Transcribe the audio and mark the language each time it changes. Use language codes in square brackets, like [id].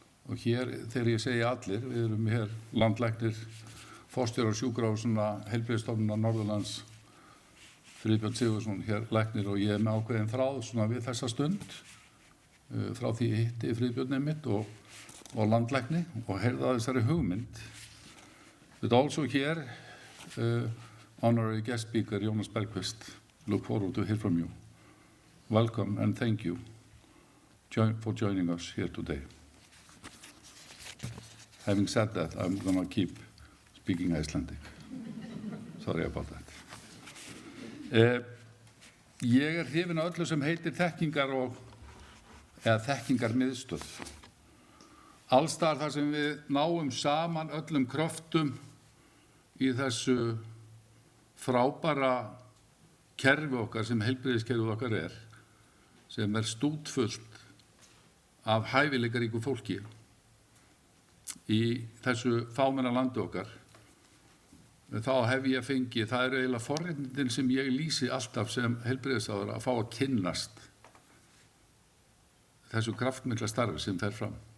[is] Og hér, þegar ég segi allir, við erum hér landlæknir, forstjórar sjúkrahúsanna, Heilbrigðisstofnunar Norðurlands, Friðbjörn Sigurðsson hér læknir og ég með ákveðin þráð svona við þessa stund frá því ég hitti Friðbjörn einmitt og landlækni og heyrði að þessari hugmynd. [en] But also here, honorary guest speaker Jónas Bergqvist, look forward to hear from you. Welcome and thank you for joining us here today. Having said that, I'm going to keep speaking Icelandic. Sorry about that. [is] Ég hrifinn af öllu sem heitir þekkingar eða þekkingarmiðstöð. Allstaðar þar sem við náum saman öllum kröftum í þessu frábæra kerfi okkar sem heilbrigðiskerfið okkar sem stútfullt af hæfileikaríku fólki í þessu fámenna landi okkar, þá hef ég fengið, það eiginlega forréttindin sem ég lýsi alltaf sem heilbrigðisráðherra að fá að kynnast þessu kraftmikla starfi sem fer fram.